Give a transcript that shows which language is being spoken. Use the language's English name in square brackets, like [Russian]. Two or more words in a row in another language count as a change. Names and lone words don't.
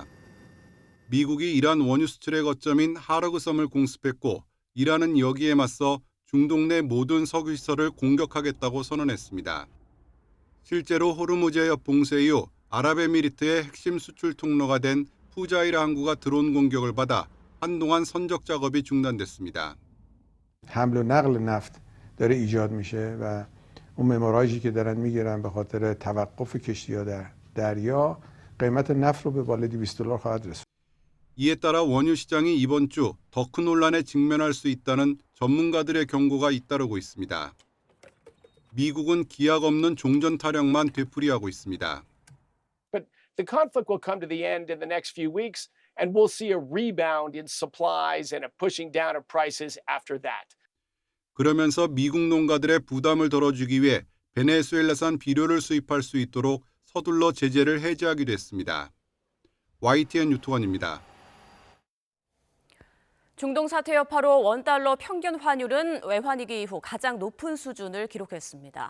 [Korean] 미국이 이란 원유 수출의 거점인 하르그섬을 공습했고 이란은 여기에 맞서 중동 내 모든 석유 시설을 공격하겠다고 선언했습니다. 실제로 호르무즈 해협 봉쇄 이후 아랍에미리트의 핵심 수출 통로가 된 푸자이라 항구가 드론 공격을 받아 한동안 선적 작업이 중단됐습니다. [Persian] حمل و نقل نفت داره ایجاد میشه و اون مموراژی که دارن میگیرن به خاطر توقف کشتی‌ها در دریا قیمت نفت رو به بالای $200 خواهد رسوند. [Korean] 이에 따라 원유 시장이 이번 주 더 큰 혼란에 직면할 수 있다는 전문가들의 경고가 잇따르고 있습니다. 미국은 기약 없는 종전 타령만 되풀이하고 있습니다. [English] But the conflict will come to the end in the next few weeks, and we'll see a rebound in supplies and a pushing down of prices after that. [Korean] 그러면서 미국 농가들의 부담을 덜어주기 위해 베네수엘라산 비료를 수입할 수 있도록 서둘러 제재를 해제하기도 했습니다. YTN 유투원입니다. 중동 사태 여파로 원달러 평균 환율은 외환위기 이후 가장 높은 수준을 기록했습니다.